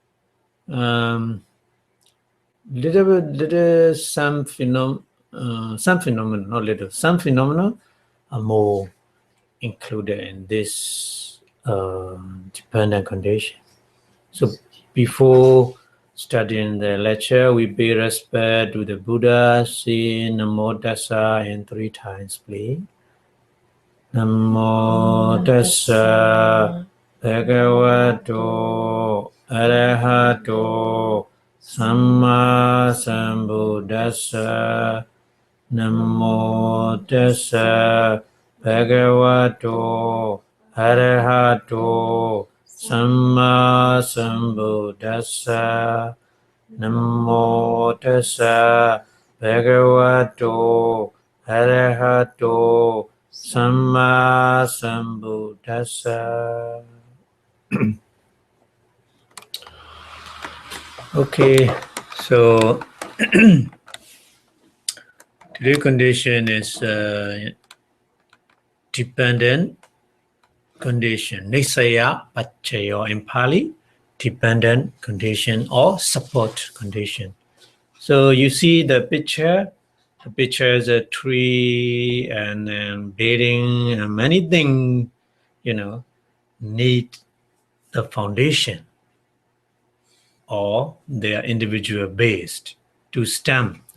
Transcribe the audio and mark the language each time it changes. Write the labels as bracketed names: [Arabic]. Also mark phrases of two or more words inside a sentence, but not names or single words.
[English] Some phenomena, not little, some phenomena are more included in this dependent condition. So before studying the lecture, we pay respect to the Buddha, say [Pali] Namo Tassa [English] and 3 times, please. [Pali] Namo Tassa Bhagavato Arahato Samma Sambuddhassa. Namo Tassa Bhagavato Arahato Samma Sambuddhassa. Namo Tassa Bhagavato Arahato Samma Sambuddhassa. [English] Okay, so today's condition is dependent condition, [Pali] nissaya, paccaya [English] in Pali, dependent condition or support condition. So you see the picture. The picture is a tree and then building and many things, need the foundation or they are individual based to stand.